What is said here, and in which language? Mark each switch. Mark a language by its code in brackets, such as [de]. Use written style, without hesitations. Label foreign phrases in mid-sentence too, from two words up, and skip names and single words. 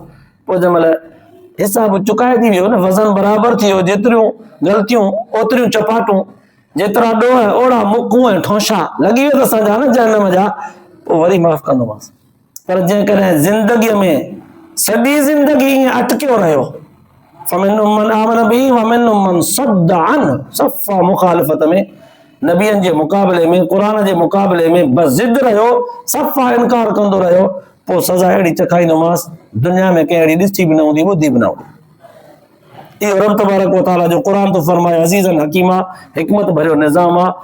[sd] पोइ जंहिं महिल हिसाब चुकाए थी वियो न, वज़न बराबरि थी वियो, जेतिरियूं ग़लतियूं ओतिरियूं चपाटूं, जेतिरा ॾोह ओड़ा मुकूं ऐं ठोंशा लॻी वियो असांजा न जहन्नम जा, पोइ वरी माफ़ कंदोमांसि। पर जेकॾहिं ज़िंदगीअ में सॼी ज़िंदगी ईअं अटकियो रहियो, [ar] فمنهم من آمن به ومنهم من صد عنه, [sd] सफ़ा मुखालिफ़त में नबियनि जे मुक़ाबले में, क़ुर जे मुक़ाबले में बस ज़िद रहियो, सफ़ा इनकार कंदो रहियो, पोइ सज़ा अहिड़ी चखाईंदोमांसि दुनिया में कंहिं अहिड़ी ॾिसी बि न हूंदी, ॿुधी बि न हूंदी। इहो रब तबारक व तआला जो क़ुर थो फरमाए [ar] عزيزا حكيما, [sd] हिकमत भरियो निज़ाम आहे।